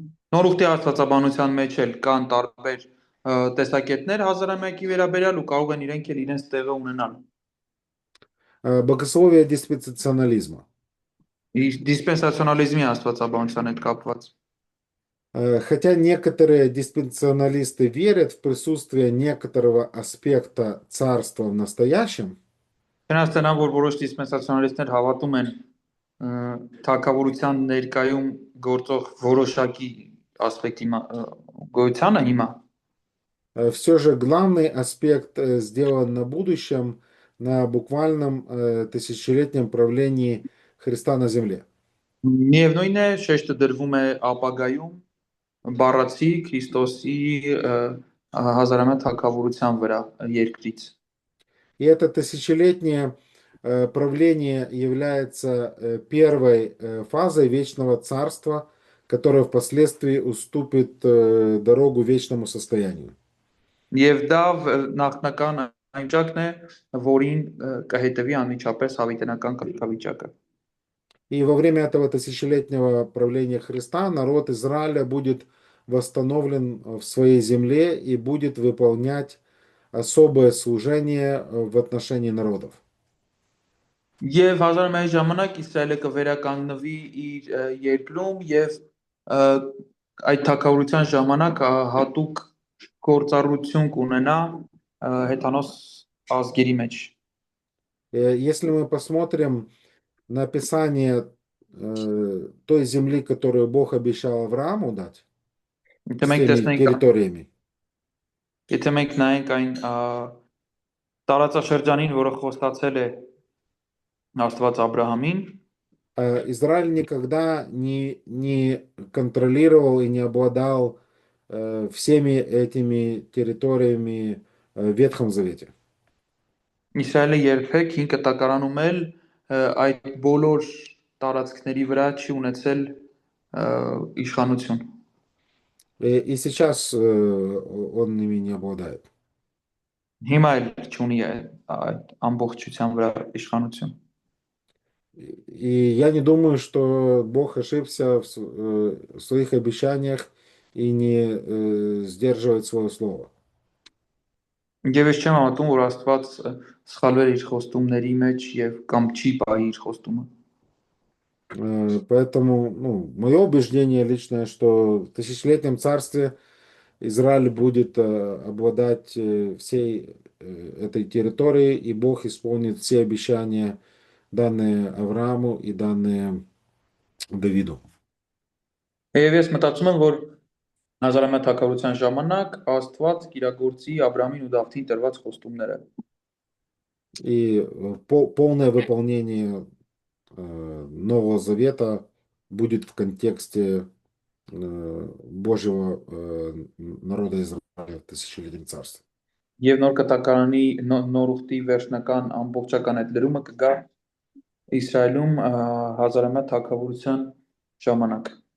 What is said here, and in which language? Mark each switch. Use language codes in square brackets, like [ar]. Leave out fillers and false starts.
[hy] Նոր ուխտի աստվածաբանության մեջ էլ կան տարբեր տեսակետներ 1001-ի վերաբերյալ ու կարող են իրենք էլ իրենց տեղը ունենալ։ [ru] Богословие диспенсационализма. [hy] Դիսպենսացիոնալիզմի աստվածաբանության հետ կապված։ [ru] Хотя некоторые диспенсационалисты верят в присутствие некоторого аспекта царства в настоящем, [hy] Չնայած դրան, որ որոշ դիսպենսացիոնալիստներ հավատում են թագավորության ներկայում գործող որոշակի ասպեկտի գոյությանը հիմա, [ru] все же главный аспект сделан на будущем, на буквальном тысячелетнем правлении Христа на земле. [hy] միևնույն է, շեշտը դրվում է ապագայում բառացի Քրիստոսի հազարամյա թագավորության վրա երկրից։ [ru] И это тысячелетнее правление является первой фазой вечного царства, которое впоследствии уступит дорогу вечному состоянию. [hy] Եվ դա նախնական այնջակն է, որին կհետևի անմիջապես հավիտենական կարգավիճակը։ [ru] И во время этого тысячелетнего правления Христа народ Израиля будет восстановлен в своей земле и будет выполнять особое служение в отношении народов. [hy] Եվ 1001-ի ժամանակ Իսրայելը կվերականգնվի իր երկրում եւ այդ թագավորության ժամանակ հատուկ գործառություն կունենա հեթանոս ազգերի մեջ։ [ru] Если мы посмотрим на описание той земли, которую Бог обещал Аврааму дать, с теми территориями, [hy] Եթե մենք նայենք այն տարածաշրջանին, որը խոստացել է Աստված Աբրահամին, [ru] Израиль никогда не контролировал и не обладал всеми этими территориями в Ветхом Завете. [hy] Իսրայելը երբեք հին կտակարանում էլ այդ բոլոր տարածքների վրա չի ունեցել իշխանություն։ [ru] И сейчас он ими не обладает. [hy] Հիմա էլ չունի այդ ամբողջության вրա իշխանություն։ [ru] И я не думаю, что Бог ошибся в своих обещаниях и не сдерживает свое слово. [hy] Եվ ես չեմ համարում, որ Աստված սխալվել իր խոստումների մեջ եւ կամ չի պահի իր խոստումը։ [ru] Поэтому, мое убеждение личное, что в тысячелетнем царстве Израиль будет обладать всей этой территорией, и Бог исполнит все обещания, данные Аврааму и данные Давиду. [hy] Եվ ես մտածում եմ, որ հազարամյա թագավորության ժամանակ Աստված կիրագործի Աբրահամին ու Դավթին տրված խոստումները։ [ru] И полное выполнение Нового Завета будет в контексте Божьего народа Израиля в тысячелетнем царстве. [hy] Եվ նոր կտակարանի նոր ուխտի վերջնական ամբողջական այդ լրումը կգա Իսրայելում հազարամյա թագավորության ժամանակ։